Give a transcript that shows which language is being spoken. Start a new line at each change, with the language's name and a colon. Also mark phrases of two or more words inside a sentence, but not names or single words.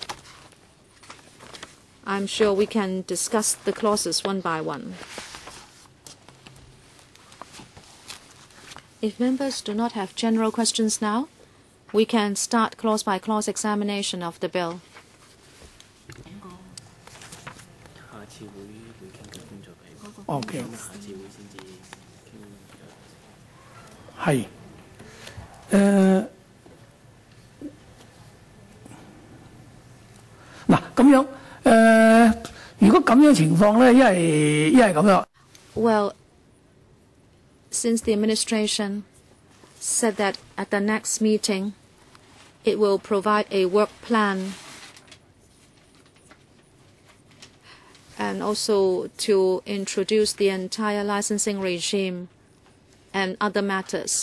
English: I'm sure we can discuss the clauses one by one. If members do not have general questions now, we can start clause-by-clause examination of the bill. Okay.
Cantonese: 係嗱咁樣如果咁樣情況咧，一係咁樣。
English: Well, since the administration said that at the next meeting it will provide a work plan and also to introduce the entire licensing regime and other matters.